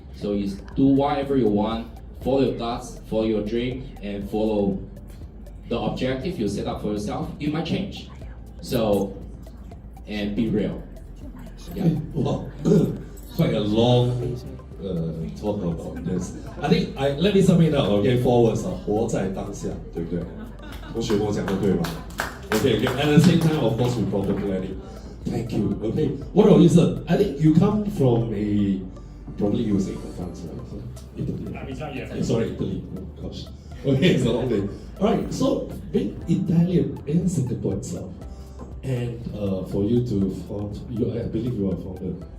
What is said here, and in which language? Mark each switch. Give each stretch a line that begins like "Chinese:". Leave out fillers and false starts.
English: So you do whatever you want, follow your thoughts, follow your dream, and follow the objective you set up for yourself. You might change. So, and be real. Yeah. Wow, quite a long talk about this. I think let me sum it up. Okay, 4 words
Chinese: 活在当下，对不对？同学跟我讲的对吗 ？Okay.
English: At the same time, of course, we problem planning. Thank you. Okay. What about you, sir? I think you come from probably you say France, right? Italy. Sorry, Italy. Oh, gosh. Okay, it's a long day. All right. So, being Italian in Singapore itself, and for you to found, I believe you are founder.